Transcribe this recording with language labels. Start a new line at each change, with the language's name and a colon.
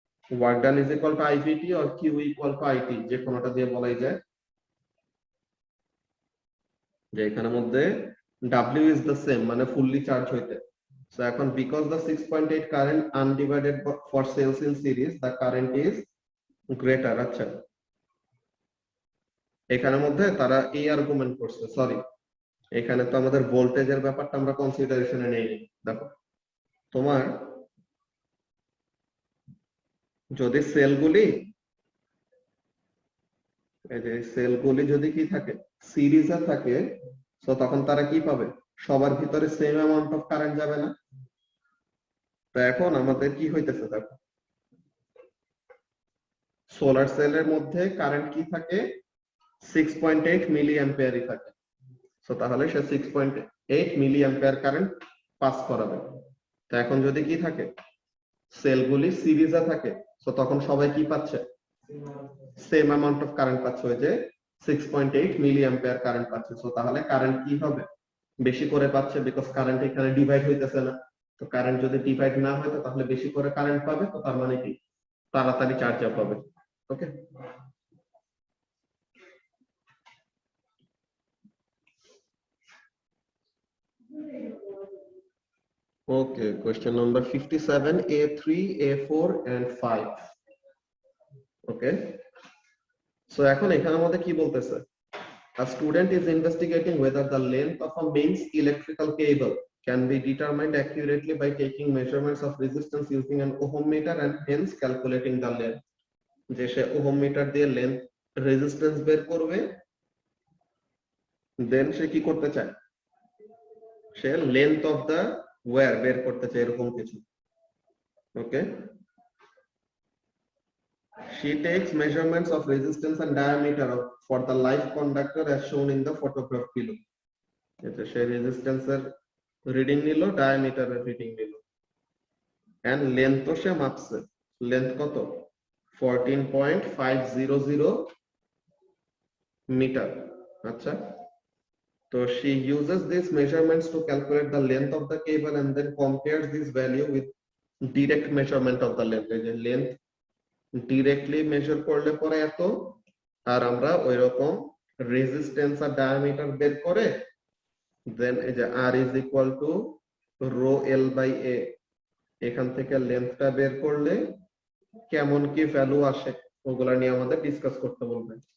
Bangla: Work done is equal to আইভিটি আর Q equal to IT, যে কোনোটা দিয়ে বলাই যায়। যে এখানের মধ্যে
English: W is the same,
Bangla: মানে ফুললি চার্জ হইতে।
English: So
Bangla: এখন
English: because the 6.8 current undivided for cells in series, the current is greater.
Bangla: আচ্ছা, এখানের মধ্যে তারা এই আর্গুমেন্ট করছে, সরি এখানে তো আমাদের ভোল্টেজের ব্যাপারটা আমরা কনসিডারেশনে নেইনি। দেখো তোমার যদি সেলগুলি, এই যে সেলগুলি যদি কি থাকে সিরিজে থাকে, তো তখন তারা কি পাবে, সবার ভিতরে সেম অ্যামাউন্ট অফ কারেন্ট যাবে না। তো এখন আমাদের কি হইতেছে, দেখো সোলার সেলের মধ্যে কারেন্ট কি থাকে 6.8 মিলি অ্যাম্পিয়ারই থাকে। তো তাহলে সে 6.8 মিলি অ্যাম্পিয়ার কারেন্ট পাস করাবে। তো এখন যদি কি থাকে, সেলগুলি সিরিজে থাকে, তো তখন সবাই কি পাচ্ছে, সেম অ্যামাউন্ট অফ কারেন্ট পাচ্ছে, ওই যে 6.8 মিলি অ্যাম্পিয়ার কারেন্ট পাচ্ছে। তো তাহলে কারেন্ট কি হবে, বেশি করে পাচ্ছে, বিকজ কারেন্ট এখানে ডিভাইড হইতেছে না। তো কারেন্ট যদি ডিভাইড না হয়, তো তাহলে বেশি করে কারেন্ট পাবে, তো তার মানে কি তাড়াতাড়ি চার্জ আপ হবে।
English: Okay, okay, question number 57, A3, A4 and 5. Okay, so
Bangla: এখন এখানে আমাদের কি বলতেছে,
English: a student is investigating whether the length of a mains electrical cable can be determined accurately by taking measurements of resistance using an ohm meter and hence calculating the length.
Bangla: যে সে ohm metre দিয়ে length resistance বের করবে, দেন সে কি করতে চায়, সে length of the wire বের করতে চায়, এরকম কিছু।
English: Okay, she takes measurements of resistance and diameter for the live conductor as shown in the photograph below.
Bangla: এটা সে রেজিস্ট্যান্স এর রিডিং নিল, ডায়ামিটার এর রিডিং নিল, এন্ড লেন্থ তো সে মাপছে, লেন্থ কত, 14.500 মিটার। আচ্ছা, তো
English: she uses these measurements to calculate the length of the cable and then compares this value with direct measurement of the length.
Bangla: এই যে লেন্থ ডিরেক্টলি মেজার করলে পরে এত, আর আমরা ওইরকম রেজিস্ট্যান্স আর ডায়ামিটার বের করে দেন এই যে
English: R is equal to rho L by A,
Bangla: এখান থেকে লেন্থটা বের করলে কেমন কি ভ্যালু আসে ওগুলা নিয়ে আমাদের ডিসকাস করতে বলবে।